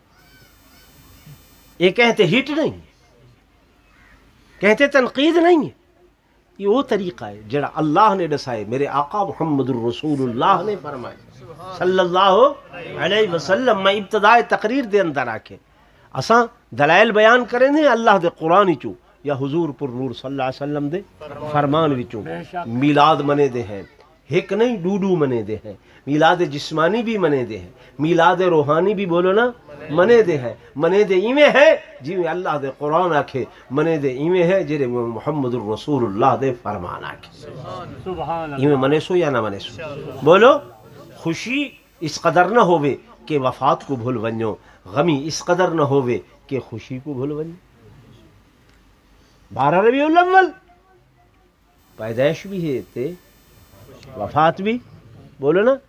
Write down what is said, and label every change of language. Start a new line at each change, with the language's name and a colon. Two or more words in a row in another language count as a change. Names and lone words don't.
Urdu: یہ کہتے ہٹ نہیں ہے، کہتے تنقید نہیں ہے، یہ وہ طریقہ ہے جڑا اللہ نے دسائے، میرے آقا محمد الرسول اللہ نے فرمائے
Arabic: صلی اللہ علیہ وسلم۔
Punjabi: میں ابتدائی تقریر دے اندر آکے اساں دلائل بیان کریں دے اللہ دے قرآن چو یا حضور پر نور
Arabic: صلی اللہ علیہ وسلم
Punjabi: دے فرمان وچوں۔ میلاد منے دے ہیں، ایک نہیں ڈوڈو منے دے ہیں، میلاد جسمانی بھی منے دے ہیں، میلاد روحانی بھی بولو نا منے دے ہیں۔ منے دے ایویں ہے جی میں اللہ دے قرآن آکھے، منے دے ایویں ہے جی محمد الرسول اللہ دے فرمان آکھے۔
Arabic: سبحان اللہ،
Punjabi: ایویں منے سو یا نہ منے سو؟ بولو۔ خوشی اس قدر نہ ہوئے کہ وفات کو بھول ونجو، غمی اس قدر نہ ہوئے کہ خوشی کو بھول ونجو۔ 12 ربیع الاول پیدائش بھی ہے تے وفات بھی، بولو نا۔